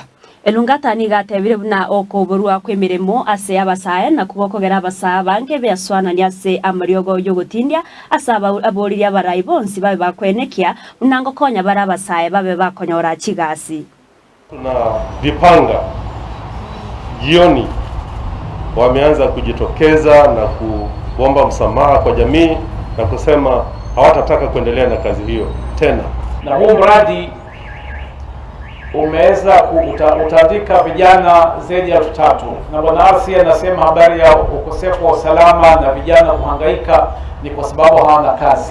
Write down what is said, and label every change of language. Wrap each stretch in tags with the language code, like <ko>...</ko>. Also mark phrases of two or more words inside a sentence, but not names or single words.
<guz>Elungata nigatebire buna okoborwa kwemiremo ase abasae na kugokogera abasa bange beaswana ase amariogo yogotindia asaba aboriri abarai bonsi babe bakwenekia unango konya bara abasae babe bakonyora chigasi.</guz> <sw>Tuna vipanga jioni wameanza kujitokeza na kuomba msamaha kwa jamii na kusema hawatataka kuendelea na kazi hiyo tena. Na huu mradi umeweza kutandika vijana zaidi ya 3,000 na Bwana Arsi anasema habari ya ukosefu wa usalama na vijana kuhangaika ni kwa sababu hawana kazi.</sw>